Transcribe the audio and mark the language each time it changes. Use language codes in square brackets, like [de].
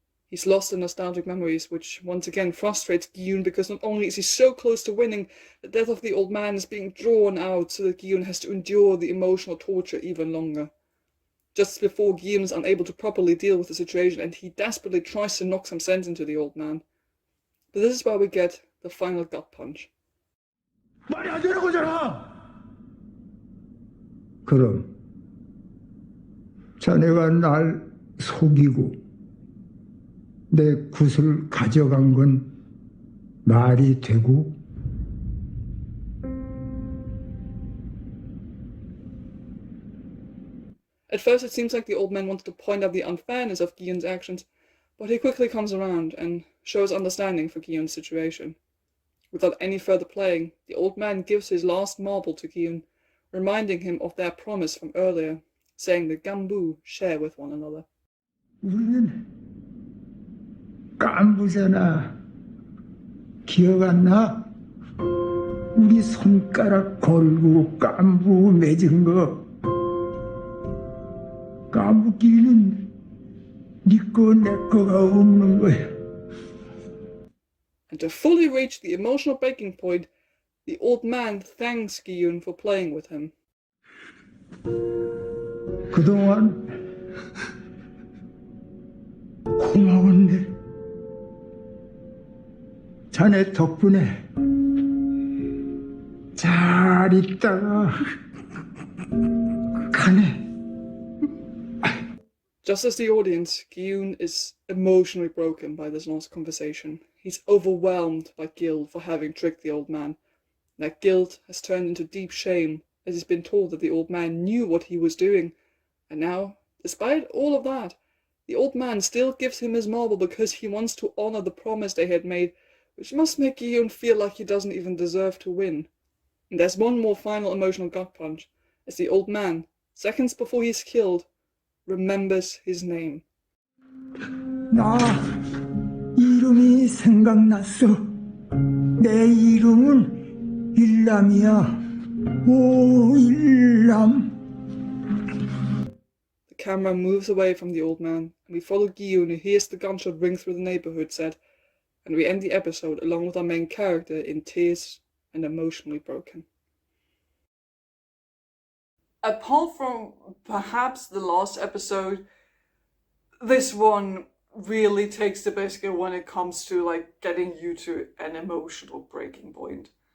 [en] He's lost in nostalgic memories, which once again frustrates Gi-hun because not only is he so close to winning, the death of the old man is being drawn out so that Gi-hun has to endure the emotional torture even longer. Just before Gi-hun is unable to properly deal with the situation and he desperately tries to knock some sense into the old man. But this is where we get the final gut punch. [ko] 말이 안 되는 거잖아. 그럼 자네가 날 속이고 내 굿을 가져간 건 말이 되고? [en] At first it seems like the old man wanted to point out the unfairness of Gi-hun's actions, but he quickly comes around and shows understanding for Gi-hun's situation. Without any further playing, the old man gives his last marble to Gi-hun, reminding him of their promise from earlier, saying the Gambu share with one another. [ko] 우리는 깐부잖아. 기억 안 나? 우리 손가락 걸고 깐부 맺은 거. 깐부끼리는 네 거 내 거가 없는 거야. [en] And to fully reach the emotional breaking point, the old man thanks Gi-hun for playing with him. [ko] 그동안 고마웠네. 자네 덕분에 잘 있다가 가네. [en] Just as the audience, Gi-hun is emotionally broken by this last conversation. He's overwhelmed by guilt for having tricked the old man. That guilt has turned into deep shame as he's been told that the old man knew what he was doing. And now, despite all of that, the old man still gives him his marble because he wants to honor the promise they had made, which must make Gi-hun feel like he doesn't even deserve to win. And there's one more final emotional gut punch, as the old man, seconds before he's killed, remembers his name. [ko] 나 이름이 생각났어. 내 이름은 일남이야. 오 일남. [en] The camera moves away from the old man, and we follow Giyun, who hears the gunshot ring through the neighborhood set, and we end the episode along with our main character in tears and emotionally broken. Apart from perhaps the last episode, this one really takes the biscuit when it comes to like getting you to an emotional breaking point.